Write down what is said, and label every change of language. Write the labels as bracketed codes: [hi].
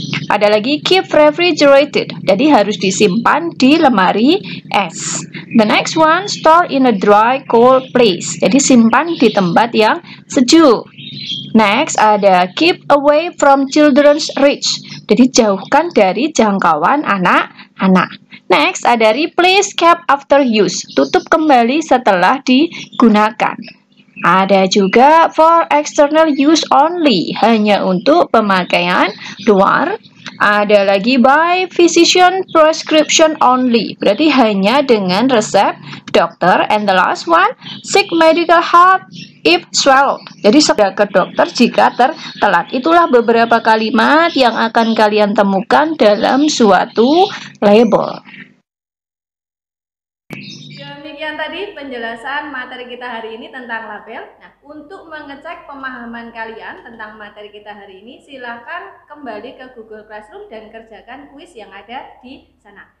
[id] Ada lagi [en] keep refrigerated. [id] Jadi harus disimpan di lemari es. [en] The next one, store in a dry cold place. [id] Jadi simpan di tempat yang sejuk. [en] Next [id] ada [en] keep away from children's reach. [id] Jadi jauhkan dari jangkauan anak-anak. [en] Next [id] ada [en] replace cap after use. [id] Tutup kembali setelah digunakan. Ada juga [en] for external use only. [id] Hanya untuk pemakaian luar. Ada lagi [en] by physician prescription only. [id] Berarti hanya dengan resep dokter. [en] And the last one, seek medical help if swallowed. [id] Jadi segera ke dokter jika tertelat. Itulah beberapa kalimat yang akan kalian temukan dalam suatu label. Demikian tadi penjelasan materi kita hari ini tentang label. Nah, untuk mengecek pemahaman kalian tentang materi kita hari ini, silahkan kembali ke Google Classroom dan kerjakan kuis yang ada di sana.